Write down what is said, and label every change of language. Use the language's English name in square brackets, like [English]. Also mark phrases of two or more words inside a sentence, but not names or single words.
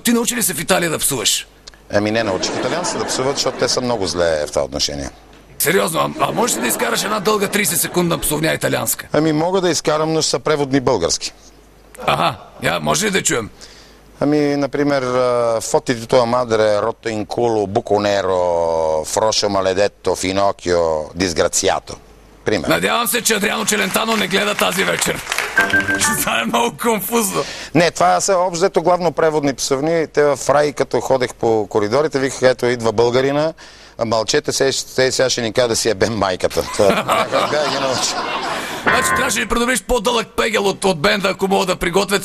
[Bulgarian] Ти научи ли се в Италия да псуваш? Не научих италианци да псуват, защото те са много зле в това отношение. Сериозно, можеш ли да изкараш една дълга 30 секундна псовня италианска? Мога да изкарам, но ще са преводни български. Може ли да чуем? Например, [Italian] fotti di tua madre rotto in culo, buco nero, froscio maledetto, Finocchio, disgraziato. [Bulgarian] Пример. Надявам се, че Адриано Челентано не гледа тази вечер. Ще стане много конфузно. Не, това са общо главно преводни псовни. Те в Рай, като ходех по коридорите, викаха, ето идва българина, мълчете, сега ще ни кажа да си ебем майката. Значи трябваше да придобриш по-дълъг пегел от бенда, ако мога да приготвят.